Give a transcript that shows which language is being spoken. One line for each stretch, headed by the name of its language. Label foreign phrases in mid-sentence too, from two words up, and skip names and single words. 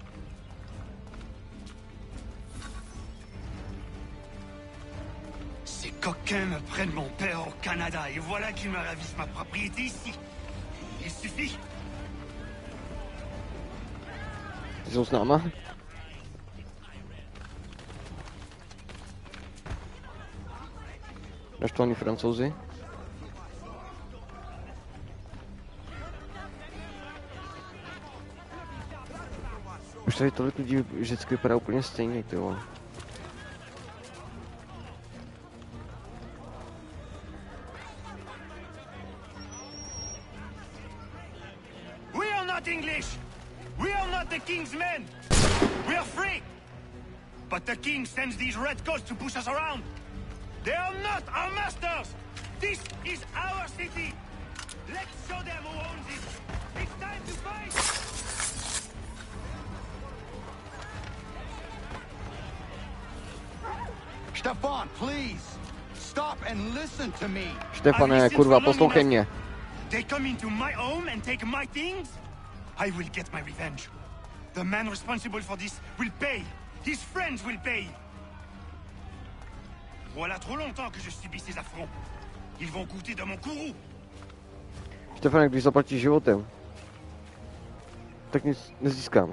French: C'est coquin me prenne mon père au Canada et voilà qu'il me ravisse ma propriété ici. Il suffit.
Czech: Ty jsou s náma? Naštvaní Francouzi? Už tady tolik lidí vždycky vypadá úplně stejně, ty vole.
English: We are not English! We are not the king's men! We are free! But the king sends these red coats to push us around! They are not our masters! This is our city! Let's show them who owns it! It's time to fight! Stefan, please! Stop and listen to me!
Czech: Štefane, kurva, poslouchej mě.
English: They come into my home and take my things? I will get my revenge. The man responsible for this will pay. His friends will pay.
French: Voilà trop longtemps que je subis ces affronts. Ils vont goûter de mon courroux.
Czech: Štefane, když zaplatíš životem, tak nic nezískám.